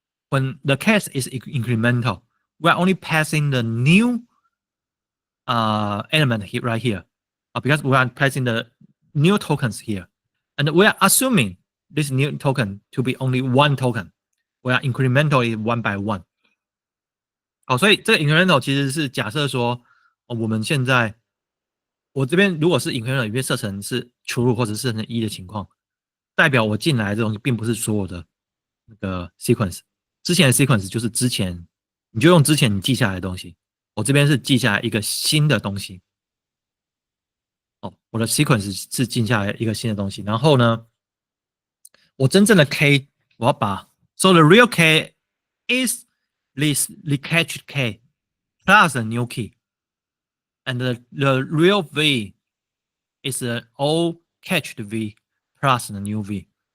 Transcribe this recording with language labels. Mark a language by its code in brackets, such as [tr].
[en] When the case is incremental, we're only passing the new element here, right here, because we are passing the new tokens here. And we are assuming this new token to be only one token. We are incrementally one by one. [zh] 好，所以这个 incremental 其实是假设说，我们现在我这边如果是 incremental 里面设成是 true 或者设成1的情况，代表我进来这东西并不是所有的那个 sequence， 之前的 sequence 就是之前你就用之前你记下来的东西，我这边是记下来一个新的东西。我的 sequence 是记下来一个新的东西，然后呢，我真正的 k 我要把 [en] so the real k is this the catched k plus a new key, and the real v is the old catched v plus the new v.